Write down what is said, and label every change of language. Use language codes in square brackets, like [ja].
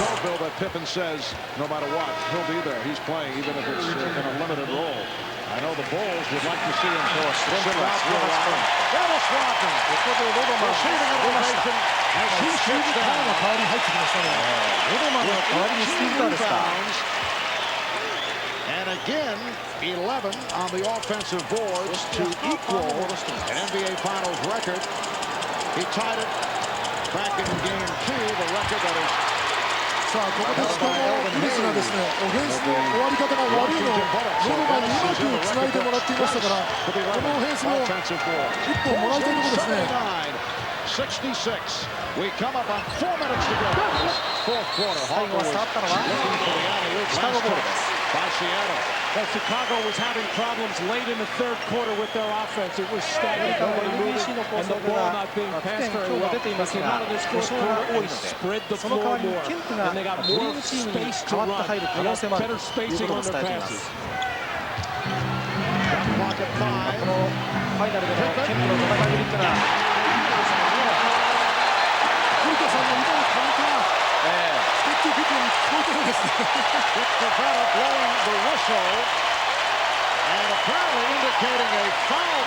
[en] told Bill that Pippen says no matter what he'll be there. He's playing even if it's in a limited role. I know the Bulls would like to see him sit out for a while. Dennis Rodman receiving an ovation as he sits down. [ja] 代わりに入ってきましたね。ロドマンの代わりにスティーブ・カーですか。 [en] And again, 11 on the offensive boards to equal an NBAFinals record. He tied it back in game 2, the record that is. [ja] さあ、ここでしかもウルスがですね、オフェンスの終わり方が悪いのをロドマンにうまくつないでもらっていましたから、このオフェンスも1本もらいたいところですね。 [en] 66. We come up on 4 minutes to go. Fourth quarter. [ja] 最後は触ったのはシカゴボールです。 [en] By Seattle. Well, Chicago was having problems late in the third quarter with their offense. It was stagnant, nobody moving, and the ball not being passed very well. They came out of this fourth quarter and spread the floor more, and they got more space to run. They got better spacing on their passes. Clock at 5. [ja] このファイナルでのケンプの戦いぶりっていうのは古田さんの今のカウンター、ステッキーピックに聞こえてるんですね。 [en] It's Nevada blowing the whistle and apparently indicating a foul